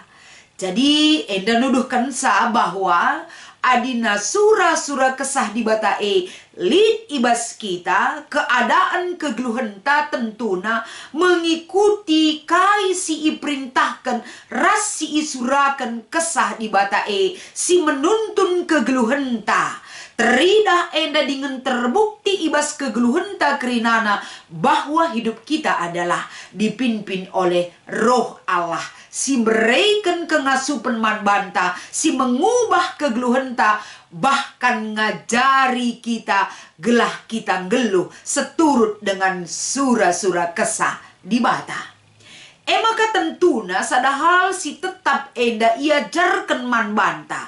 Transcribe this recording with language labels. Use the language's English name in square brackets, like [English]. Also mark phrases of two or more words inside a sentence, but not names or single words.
[Batak Karo] Jadi enda nuduhkan sa bahwa adina sura-sura kesah dibata lid ibas kita keadaan kegeluhenta tentuna mengikuti kai si iperintahkan ras si isurakan kesah dibata si menuntun kegeluhenta. Teridah enda dengan terbukti ibas kegeluhenta kerinana [Indonesian] bahwa hidup kita adalah dipimpin oleh Roh Allah. [Batak Karo] Si berikan kengasupan man banta, si mengubah kegeluhenta, bahkan ngajari kita gelah kita geluh seturut dengan sura-sura kesah dibata. Maka tentuna sadahal si tetap enda ia jarkan man banta.